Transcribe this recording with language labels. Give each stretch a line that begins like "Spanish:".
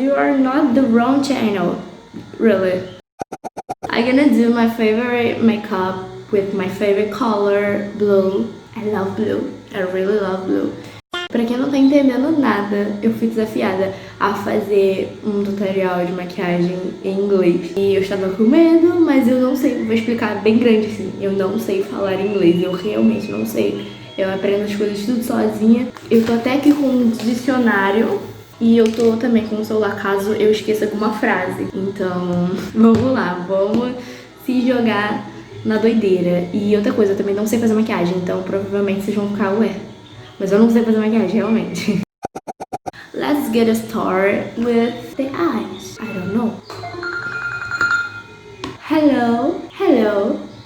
English: You are not the wrong channel. Really. I'm gonna do my favorite makeup with my favorite color, blue. I love blue. I really love blue.
Portuguese: Pra quem não tá entendendo nada, eu fui desafiada a fazer um tutorial de maquiagem em inglês. E eu estava com medo, mas eu não sei, vou explicar bem grande assim. Eu não sei falar inglês, eu realmente não sei. Eu aprendo as coisas tudo sozinha. Eu tô até aqui com um dicionário e eu tô também com o celular caso eu esqueça alguma frase. Então, vamos lá, vamos se jogar na doideira. E outra coisa, eu também não sei fazer maquiagem, então provavelmente vocês vão ficar, ué. Mas eu não sei fazer maquiagem, realmente.
English: Let's get started with the eyes. I don't know. Hello, hello.